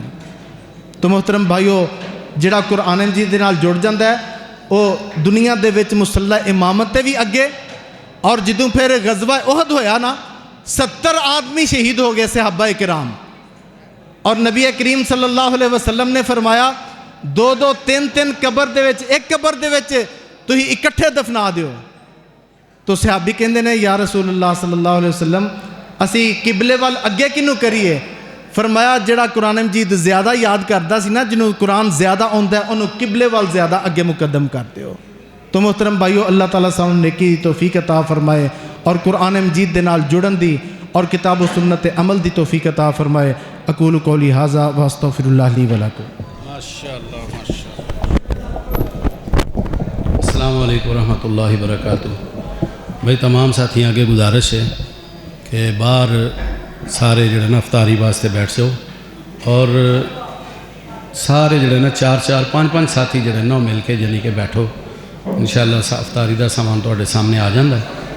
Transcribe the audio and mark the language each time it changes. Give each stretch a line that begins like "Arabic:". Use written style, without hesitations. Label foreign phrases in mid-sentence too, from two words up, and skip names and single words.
Punjabi: تو محترم بھائیو، جڑا قرآن مجید دے نال جڑ جاندہ ہے وہ دنیا دے وچ مصلح امامت تے بھی اگے، اور جدوں پھر غزوہ احد ہویا نا، 70 آدمی شہید ہو گئے صحابہ کرام، اور نبی کریم
Arabic: صلی اللہ علیہ وسلم
Punjabi: نے فرمایا 2-2 3-3 قبر دے وچ، ایک قبر دے وچ تسی اکٹھے دفنا دیو۔ تو صحابی کہندے نے
Arabic: یا رسول اللہ صلی اللہ علیہ وسلم
Punjabi: اسی قبلے وال اگے کنوں کریے؟ فرمایا جڑا قرآن مجید زیادہ یاد کردا سی نا، جنوں قرآن زیادہ آندا ہے انہوں قبلے وال زیادہ اگے مقدم کرتے ہو۔ تو محترم بھائیو، اللہ تعالیٰ سانوں نیکی توفیق عطا فرمائے، اور قرآن مجید دے نال جڑن دی اور کتاب و سنت عمل دی توفیق عطا فرمائے۔
Arabic: اقول قولی ھذا واستغفر اللہ لی ولکم۔ ماشاءاللہ ماشاءاللہ۔ السلام علیکم ورحمۃ اللہ وبرکاتہ۔
Punjabi: بھائی تمام ساتھیاں آگے گزارش ہے کہ باہر سارے جڑے نا افطاری واسطے بیٹھ جاؤ، اور سارے جڑے نا 4-4 5-5 ساتھی جڑے نا مل کے جنی کہ بیٹھو، انشاءاللہ افطاری دا سامان تواڈے سامنے آ جاندا ہے۔